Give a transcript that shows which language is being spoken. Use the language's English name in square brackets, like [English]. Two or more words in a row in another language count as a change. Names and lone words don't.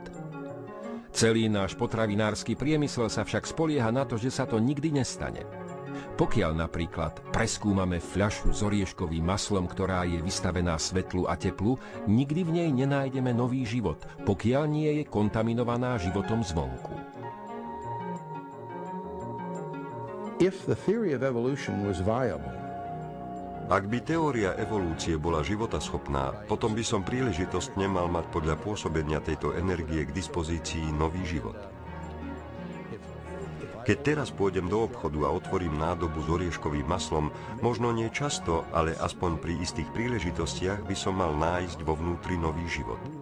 [Slovak] Celý náš potravinársky priemysel sa však spolieha na to, že sa to nikdy nestane. Pokiaľ napríklad preskúmame fľašu s orieškovým maslom, ktorá je vystavená svetlu a teplu, nikdy v nej nenájdeme nový život, pokiaľ nie je kontaminovaná životom zvonku. [English] If the theory of evolution was viable, [Slovak] Ak by teória evolúcie bola životaschopná, potom by som príležitosť nemal mať podľa pôsobenia tejto energie k dispozícii nový život. Keď teraz pôjdem do obchodu a otvorím nádobu s orieškovým maslom, možno nie často, ale aspoň pri istých príležitostiach by som mal nájsť vo vnútri nový život.